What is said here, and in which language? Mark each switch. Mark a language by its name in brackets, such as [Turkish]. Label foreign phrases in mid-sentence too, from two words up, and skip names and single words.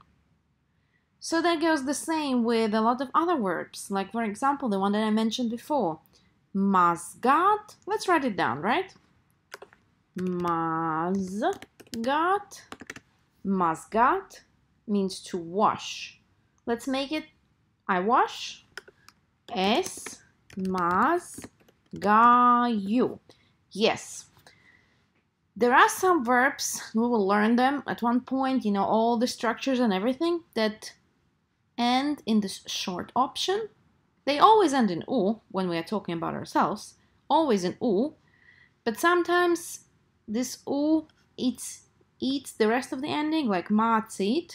[English] So that goes the same with a lot of other verbs. Like, for example, the one that I mentioned before. Mazgāt. Let's write it down, right? Mazgāt. Mazgāt means to wash. Let's make it I wash. [Latvian] Es mazgāju. [English] Yes. There are some verbs, we will learn them at one point, you know, all the structures and everything that end in this short option. They always end in U when we are talking about ourselves. Always in U. But sometimes this U eats the rest of the ending, like mācīt.